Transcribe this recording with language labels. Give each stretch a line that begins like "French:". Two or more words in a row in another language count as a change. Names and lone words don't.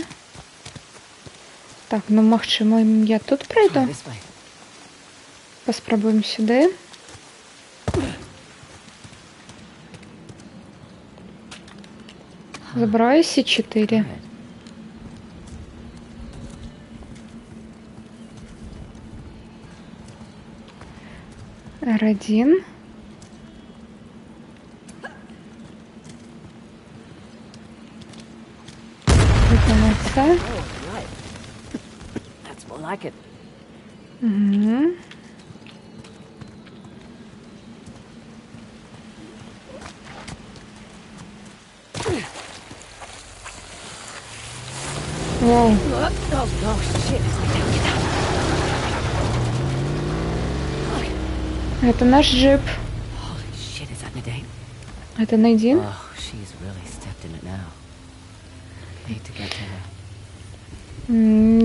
Belarusian: Так, ну магчыма, я тут пройду.
English: This way.
Belarusian: Паспрабуем сюды. Забрала С4. R1.
Russian: Выполняться.
English: Oh, right. That's more like it.
Belarusian: Угу. Вау.
English: Oh, shit.
Russian: Это наш джип.
English: Holy shit, is that Nadine?
Russian: Это Надин.
English: Oh, she's really stepped in it now. Need to get to her.